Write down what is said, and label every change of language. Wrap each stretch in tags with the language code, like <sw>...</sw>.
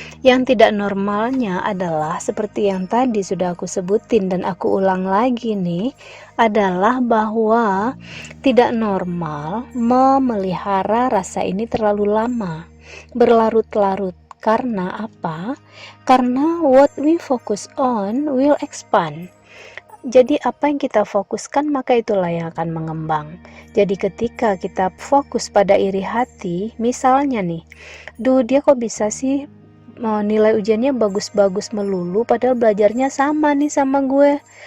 <id>Yang tidak normalnya adalah seperti yang tadi sudah aku sebutin dan aku ulang lagi nih, adalah bahwa tidak normal memelihara rasa ini terlalu lama, berlarut-larut. Karena apa? Karena</id> <en>what we focus on will expand.</en> <id>Jadi apa yang kita fokuskan maka itulah yang akan mengembang. Jadi ketika kita fokus pada iri hati, misalnya nih, dia kok bisa sih nilai ujiannya bagus-bagus melulu padahal belajarnya sama nih sama gue.</id>